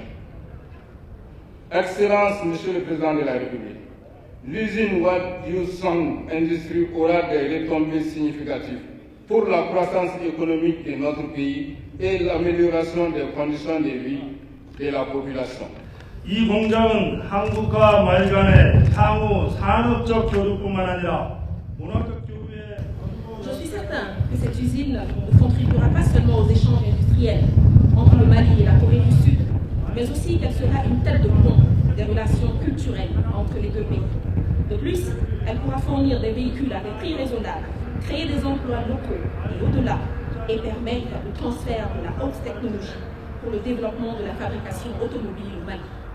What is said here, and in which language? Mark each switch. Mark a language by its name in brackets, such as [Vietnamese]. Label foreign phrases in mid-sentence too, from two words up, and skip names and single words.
[French] Excellence, Monsieur le Président de la République, l'usine Wad Yusan Industries aura des retombées significatives pour la croissance économique de notre pays et l'amélioration des conditions de vie de la population. [Korean] 이 공장은 한국과 말 간의 향후 산업적 교류뿐만 아니라 문화적 교류에 [French] Je suis certain que cette usine ne contribuera pas seulement aux échanges industriels entre le Mali et la Corée du Sud, mais aussi qu'elle sera une tête de pont des relations culturelles entre les deux pays. De plus, elle pourra fournir des véhicules à des prix raisonnables, créer des emplois locaux et au-delà, et permettre le transfert de la haute technologie pour le développement de la fabrication automobile au Mali.